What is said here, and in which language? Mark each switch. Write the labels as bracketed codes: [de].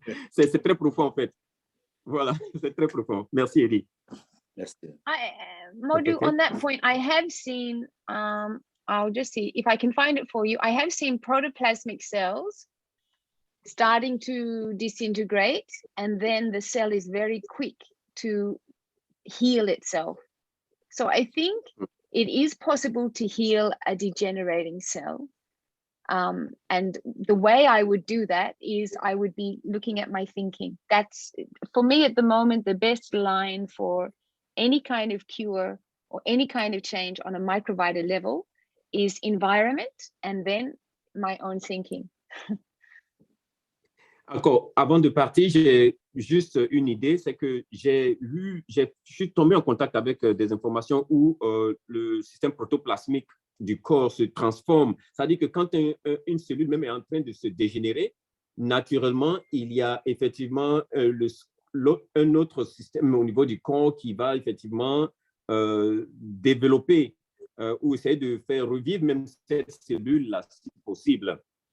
[fr] C'est très profond, en fait. Voilà, c'est très profond. Merci, Eddie. Merci. [en] Modu, on that point, I have seen, I'll just see if I can find it for you. I have seen protoplasmic cells starting to disintegrate, and then the cell is very quick to heal itself. So I think it is possible to heal a degenerating cell. And the way I would do that is I would be looking at my thinking. That's, for me at the moment, the best line for any kind of cure or any kind of change on a Microvita level is environment and then my own thinking. [fr] Encore, avant de partir, j'ai juste une idée, c'est que je suis tombé en contact avec des informations où le système protoplasmique du corps se transforme. C'est-à-dire que quand une cellule même est en train de se dégénérer, naturellement, il y a effectivement un autre système au niveau du corps qui va effectivement développer ou essayer de faire revivre même cette cellule-là, si possible.